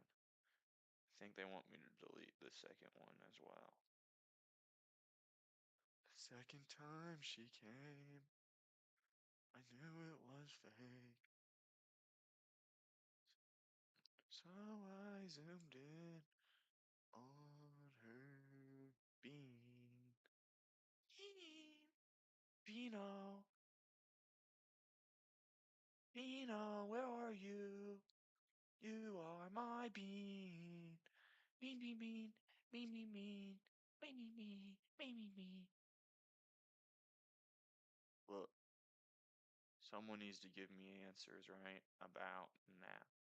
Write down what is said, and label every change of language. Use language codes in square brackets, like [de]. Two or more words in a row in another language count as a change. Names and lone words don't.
[en] I think they want me to delete the second one as well. The second time she came, I knew it was fake. how I zoomed in on her bean. Bean. Beano. Beano, where are you? You are my bean. Bean, bean, bean. Bean, bean, bean. Bean, bean, bean. Bean, bean, bean. Look, someone needs to give me answers, right, about that.